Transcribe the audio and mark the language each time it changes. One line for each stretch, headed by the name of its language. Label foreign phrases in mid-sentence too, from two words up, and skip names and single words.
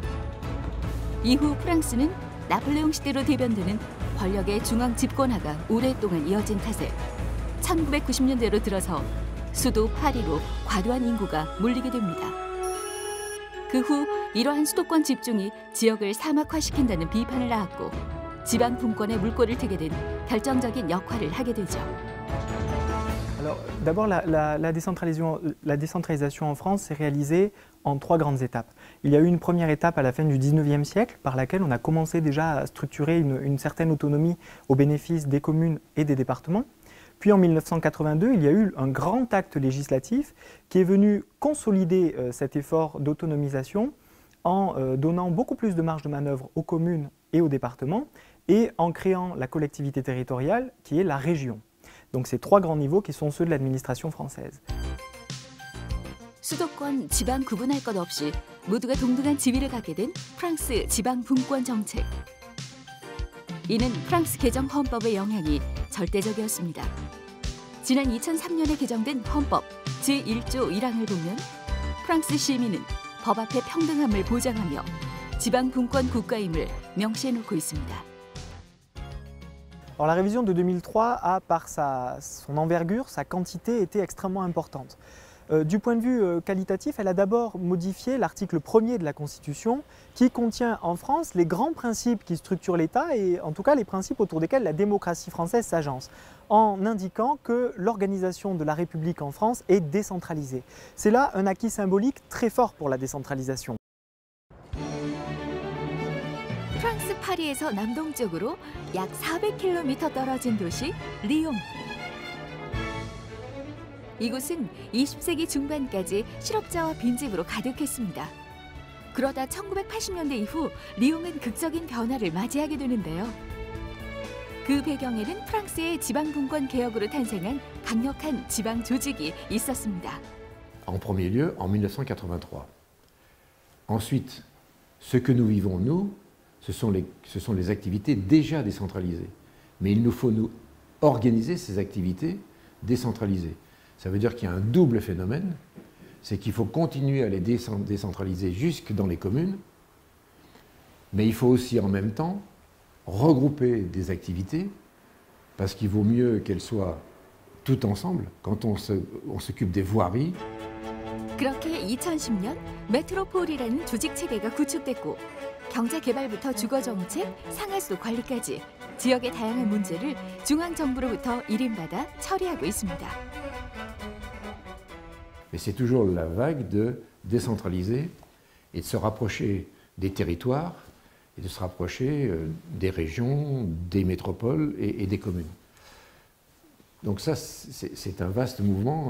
Korean: 이후 프랑스는 나폴레옹 시대로 대변되는 권력의 중앙 집권화가 오랫동안 이어진 탓에 1990년대로 들어서 수도 파리로 과도한 인구가 몰리게 됩니다. 그 후 이러한 수도권 집중이 지역을 사막화시킨다는 비판을 낳았고 지방 분권의 물꼬를 트게 된 결정적인 역할을 하게 되죠.
French: Alors, d'abord, la décentralisation en France s'est réalisée en 3 grandes étapes. Il y a eu une première étape à la fin du 19e siècle par laquelle on a commencé déjà à structurer une certaine autonomie au bénéfice des communes et des départements. Puis en 1982, il y a eu un grand acte législatif qui est venu consolider cet effort d'autonomisation en donnant beaucoup plus de marge de manœuvre aux communes et aux départements et en créant la collectivité territoriale qui est la région. Donc ces 3 grands niveaux qui sont ceux de l'administration française.
Korean: 수도권, 지방 구분할 것 없이 모두가 동등한 지위를 갖게 된 프랑스 지방 분권 정책. 이는 프랑스 개정 헌법의 영향이 절대적이었습니다. 지난 2003년에 개정된 헌법 제1조 1항을 보면 프랑스 시민은 법 앞에 평등함을 보장하며 지방 분권 국가임을 명시해놓고 있습니다.
French: Alors, la révision de 2003 a, par son envergure, sa quantité, été extrêmement importante. Du point de vue qualitatif, elle a d'abord modifié l'article 1er de la Constitution qui contient en France les grands principes qui structurent l'État et en tout cas les principes autour desquels la démocratie française s'agence, en indiquant que l'organisation de la République en France est décentralisée. C'est là un acquis symbolique très fort pour la décentralisation.
Korean: 프랑스 파리에서 남동쪽으로 약 400km 떨어진 도시 리옹. 이곳은 20세기 중반까지 실업자와 빈집으로 가득했습니다. 그러다 1980년대 이후 리옹은 극적인 변화를 맞이하게 되는데요. 그 배경에는 프랑스의 지방 분권 개혁으로 탄생한 강력한 지방 조직이 있었습니다.
French: En premier lieu, en 1983. Ensuite, ce que nous vivons, nous, ce sont les activités déjà décentralisées. Mais il nous faut nous organiser ces activités décentralisées. Ça veut dire qu'il y a un double phénomène. c'est qu'il faut continuer à les décentraliser jusque dans les communes, mais il faut aussi en même temps regrouper des activités, parce qu'il vaut mieux qu'elles soient toutes ensemble quand on s'occupe des voiries.
Korean: 그렇게 2010년 메트로폴이라는 조직 체계가 구축됐고 경제 개발부터 주거 정책, 상하수 관리까지 지역의 다양한 문제를 중앙 정부로부터 일임받아 처리하고 있습니다.
French: Mais c'est toujours la vague de décentraliser et de se rapprocher des territoires et de se rapprocher des régions, des métropoles et des communes. Donc ça, c'est un vaste mouvement.